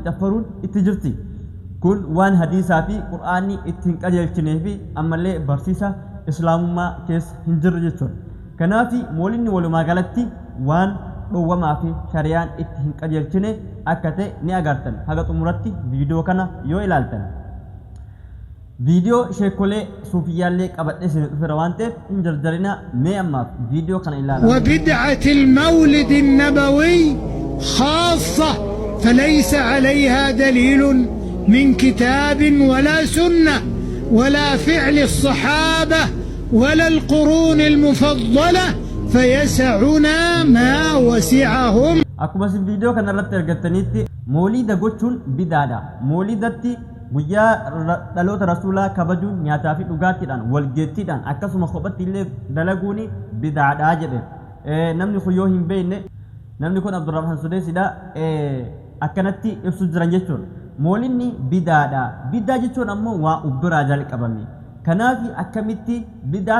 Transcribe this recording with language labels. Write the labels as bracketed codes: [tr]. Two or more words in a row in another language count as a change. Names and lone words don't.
[om] caffaruun itti jirti kun waan hadiisaa fi qur'aanii ittiin qajeelchinee fi ammallee barsiisa islaamummaa keessa hin jirre jechuudha kanaafi moolidni walumaa galatti waan dhowwamaa fi shari'aan itti hin qajeelchine akka ta'e ni agartan haga xumuratti viidiyoo kana yoo ilaaltan viidiyoo sheekolee suufiyyaallee qabadhee isin dhufeera waan ta'eef hin jarjarina mee ammaaf viidiyoo kana ilaala [ar] وبدعة المولد النبوي خاصة فليس عليها دليل من كتاب ولا سنة ولا فعل الصحابة ولا القرون المفضلة فيسعنا ما وسعهم [om] akkuma isin viidiyoo kana irratti argattanitti moolida gochuun bidaadha moolidatti guyyaa dhaloota rasuulaa kabajuun nyaataa fi dhugaatiidhaan walgeettiidhaan akkasuma kophatti illee dalaguun bidaadha jedhe namni kun yoo hin beekne namni kun Abdurrahman Sudeesidha akkanatti ibsu jiran jechuudha moolidni bidaadha bidaa jechuun ammoo waa ubbiraa jalqabame kanaaf akkamitti bidaa